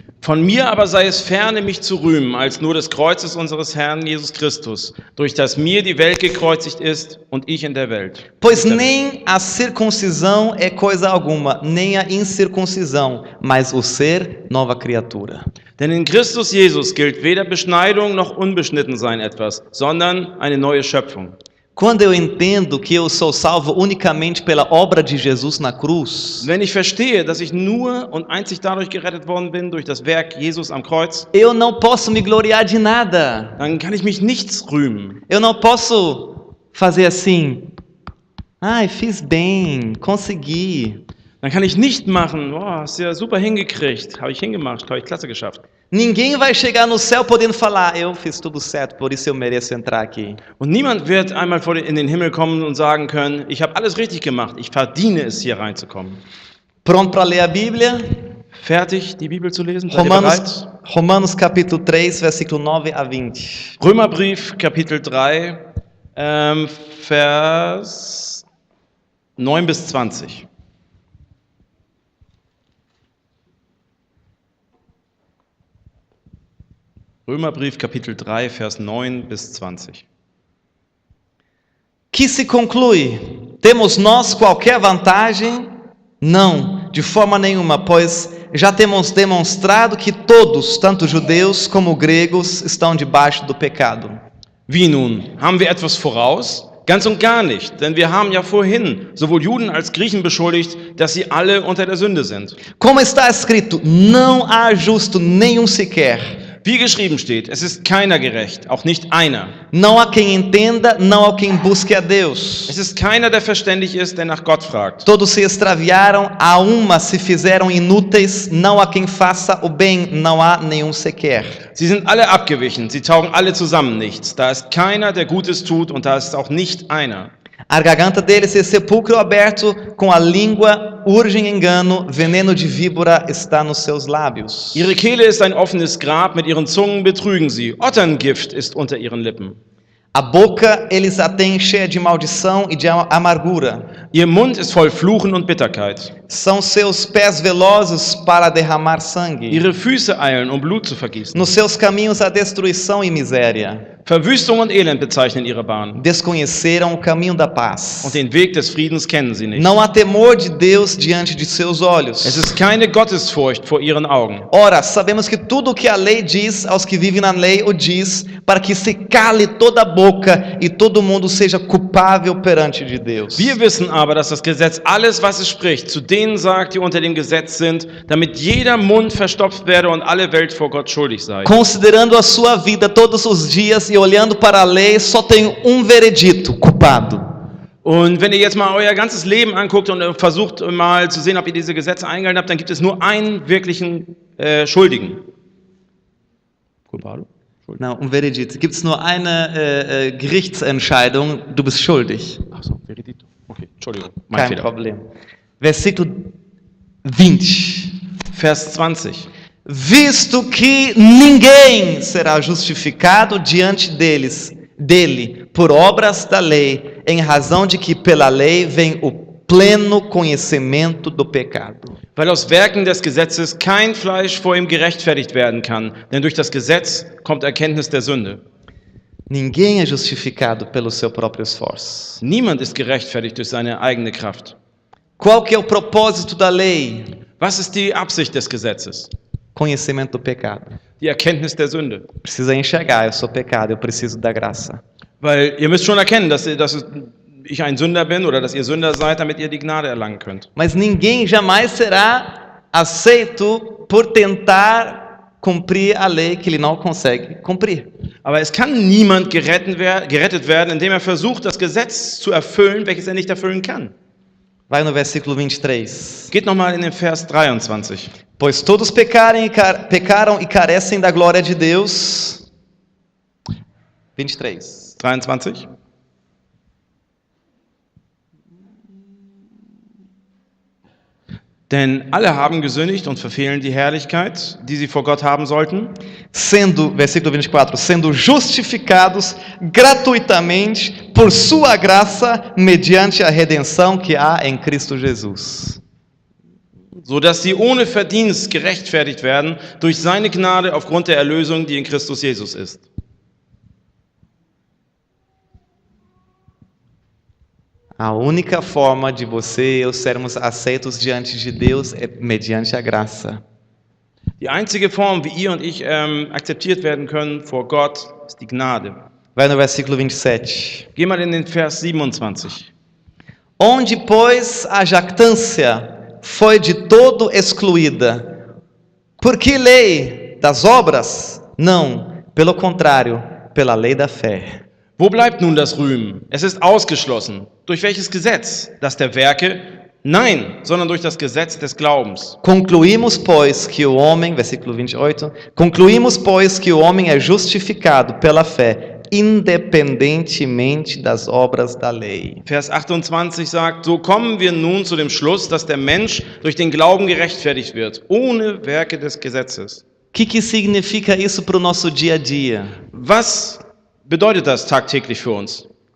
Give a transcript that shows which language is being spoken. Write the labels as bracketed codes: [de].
[de] Von mir aber sei es ferne, mich zu rühmen, als nur des Kreuzes unseres Herrn Jesus Christus, durch das mir die Welt gekreuzigt ist und ich in der Welt. [pt] Pois nem a circuncisão é coisa alguma, nem a incircuncisão, mas o ser nova criatura. [de] Denn in Christus Jesus gilt weder Beschneidung noch Unbeschnittensein etwas, sondern eine neue Schöpfung. [pt] Quando eu entendo que eu sou salvo unicamente pela obra de Jesus na cruz, [de] Wenn ich verstehe, dass ich nur und einzig dadurch gerettet worden bin, durch das Werk Jesus am Kreuz, [pt] eu não posso me gloriar de nada. [de] dann kann ich mich nichts rühmen. [pt] Eu não posso fazer assim, ai, fiz bem, consegui. [de] Dann kann ich nicht machen, hast du ja super hingekriegt, habe ich hingemacht, habe ich klasse geschafft. [pt] Ninguém vai chegar no céu podendo falar, eu fiz tudo certo, por isso eu mereço entrar aqui. [de] Und niemand wird einmal in den Himmel kommen und sagen können, ich habe alles richtig gemacht, ich verdiene es, hier reinzukommen. [pt] Pronto para ler a Bíblia? [de] Fertig, die Bibel zu lesen? Seid ihr bereit? [pt] Romanos capítulo 3, versículo 9 a 20. [de] Römerbrief, Kapitel 3, Vers 9 bis 20. Römerbrief, Kapitel 3, Vers 9 bis 20. [pt] Que se conclui? Temos nós qualquer vantagem? Não, de forma nenhuma, pois já temos demonstrado que todos, tanto judeus como gregos, estão debaixo do pecado. [de] Wie nun? Haben wir etwas voraus? Ganz und gar nicht, denn wir haben ja vorhin sowohl Juden als Griechen beschuldigt, dass sie alle unter der Sünde sind. [pt] Como está escrito, não há justo nenhum sequer. [de] Wie geschrieben steht, es ist keiner gerecht, auch nicht einer. [pt] Não há quem entenda, não há quem busque a Deus. [de] Es ist keiner, der verständig ist, der nach Gott fragt. [pt] Todos se extraviaram, a uma se fizeram inúteis, não há quem faça o bem, não há nenhum sequer. [de] Sie sind alle abgewichen, sie taugen alle zusammen nichts. Da ist keiner, der Gutes tut, und da ist auch nicht einer. [pt] A garganta deles é sepulcro aberto, com a língua urgem engano, veneno de víbora está nos seus lábios. [de] Ihre Kehle ist ein offenes Grab, mit ihren Zungen betrügen sie. Otterngift ist unter ihren Lippen. [pt] A boca eles a têm cheia de maldição e de amargura. [de] Ihr Mund ist voll Fluchen und Bitterkeit. [pt] São seus pés velozes para derramar sangue. [de] Ihre Füße eilen, um Blut zu vergießen. [pt] Nos seus caminhos há destruição e miséria. [de] Verwüstung und Elend bezeichnen ihre Bahn. [pt] Desconheceram o caminho da paz. [de] Und den Weg des Friedens kennen sie nicht. [pt] Não há temor de Deus diante de seus olhos. [de] Es ist keine Gottesfurcht vor ihren Augen. [pt] Ora, sabemos que tudo o que a lei diz aos que vivem na lei o diz, para que se cale toda a boca e todo mundo seja culpável perante de Deus. [de] Wir wissen aber, dass das Gesetz alles, was es spricht, zu denen sagt, die unter dem Gesetz sind, damit jeder Mund verstopft werde und alle Welt vor Gott schuldig sei. [pt] Considerando a sua vida todos os dias e olhando para a lei, só tem veredito, culpado. [de] Und wenn ihr jetzt mal euer ganzes Leben anguckt und versucht mal zu sehen, ob ihr diese Gesetze eingehalten habt, dann gibt es nur einen wirklichen Schuldigen. [pt] Culpado? Não, veredito. [de] Gibt es nur eine Gerichtsentscheidung, du bist schuldig. Ach so, Veredito. Okay, Entschuldigung, mein Kein Fehler. [pt] problema. Versículo 20. [de] Vers 20. [pt] Visto que ninguém será justificado diante dele por obras da lei, em razão de que pela lei vem o pleno conhecimento do pecado. [de] Weil aus Werken des Gesetzes kein Fleisch vor ihm gerechtfertigt werden kann, denn durch das Gesetz kommt Erkenntnis der Sünde. [pt] Ninguém é justificado pelo seu próprio esforço. [de] Niemand ist gerechtfertigt durch seine eigene Kraft. [pt] Qual que é o propósito da lei? [de] Was ist die Absicht des Gesetzes? [pt] Conhecimento do pecado. [de] Die Erkenntnis der Sünde. [pt] Precisa enxergar, eu sou pecado, eu preciso da graça. [de] Weil ihr müsst schon erkennen, dass ich ein Sünder bin oder dass ihr Sünder seid, damit ihr die Gnade erlangen könnt. [pt] Mas ninguém jamais será aceito por tentar cumprir a lei que ele não consegue cumprir. [de] Aber es kann niemand gerettet werden, indem er versucht, das Gesetz zu erfüllen, welches er nicht erfüllen kann. [pt] Vai no versículo 23. [de] Geht nochmal in den Vers 23. [pt] Pois todos pecaram e carecem da glória de Deus. [de] 23. 23. Denn alle haben gesündigt und verfehlen die Herrlichkeit, die sie vor Gott haben sollten. [pt] Versículo 24, sendo justificados gratuitamente por sua graça, mediante a redenção que há em Cristo Jesus. [de] So dass sie ohne Verdienst gerechtfertigt werden durch seine Gnade aufgrund der Erlösung, die in Christus Jesus ist. [pt] A única forma de você e eu sermos aceitos diante de Deus é mediante a graça. [de] Die einzige Form, wie ihr und ich akzeptiert werden können vor Gott, ist die Gnade. [pt] Vai no versículo 27. [de] Geh mal in den Vers 27. [pt] Onde, pois, a jactância foi de todo excluída. Por que lei das obras? Não, pelo contrário, pela lei da fé. [de] Wo bleibt nun das Rühmen? Es ist ausgeschlossen. Durch welches Gesetz? Das der Werke? Nein, sondern durch das Gesetz des Glaubens. [pt] Concluímos, pois, que o homem, versículo 28, concluímos, pois, que o homem é justificado pela fé, independentemente das obras da lei. [de] Vers 28 sagt, so kommen wir nun zu dem Schluss, dass der Mensch durch den Glauben gerechtfertigt wird, ohne Werke des Gesetzes. [pt] Que significa isso para o nosso dia a dia? [de] Was bedeutet das tagtäglich für uns?